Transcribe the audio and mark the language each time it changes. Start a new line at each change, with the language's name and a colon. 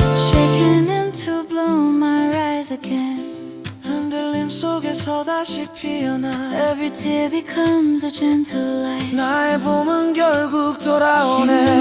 English: Shaken into bloom, I rise again.
Korean: 흔들림 속에서 다시 피어나.
English: Every tear becomes a gentle light.
Korean: 나의 봄은 결국 돌아오네.